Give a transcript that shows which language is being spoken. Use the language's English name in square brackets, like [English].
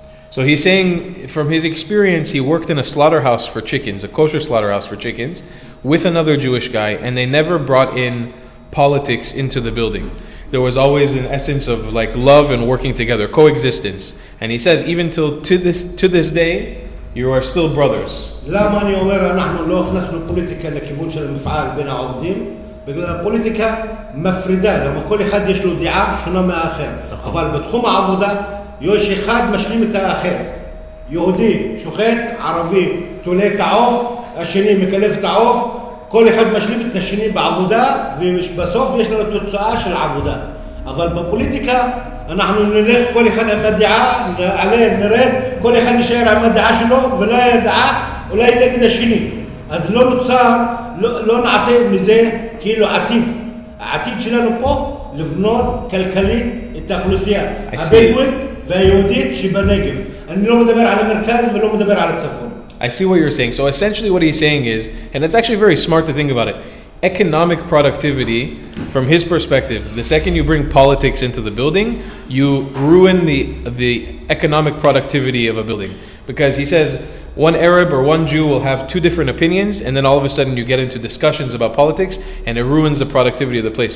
[English] So he's saying, from his experience, he worked in a slaughterhouse for chickens, a kosher slaughterhouse for chickens, with another Jewish guy, and they never brought in politics into the building. There was always an essence of like love and working together, coexistence. And he says, even till to this day, you are still brothers. [Hebrew] למה אני אומר אנחנו לא הכנסנו פוליטיקה לכיוון של המפעל בין העובדים? בגלל הפוליטיקה מפרידה, למה כל אחד יש לו דעה שונה מהאחר. אבל בתחום העבודה יש אחד משלים את האחר. יהודי שוחט, ערבי תולה את העוף, השני מקלף את העוף, כל אחד משלים את השני בעבודה, ובסוף יש לנו תוצאה של עבודה. אבל בפוליטיקה אנחנו נלך כל אחד עם הדעה, עלה נרד, כל אחד נשאר עם הדעה שלו, ולא ידעה, אולי נגד השני. אז לא נוצר, לא נעשה מזה כאילו עתיד. העתיד שלנו פה לבנות כלכלית את האוכלוסייה הבדואית והיהודית שבנגב. אני לא מדבר על המרכז ולא מדבר על הצפון. [English] I see what you're saying. So essentially what he's saying is, and it's actually very smart to think about it, economic productivity, from his perspective, the second you bring politics into the building, you ruin the economic productivity of a building. Because he says, one Arab or one Jew will have two different opinions, and then all of a sudden you get into discussions about politics, and it ruins the productivity of the place.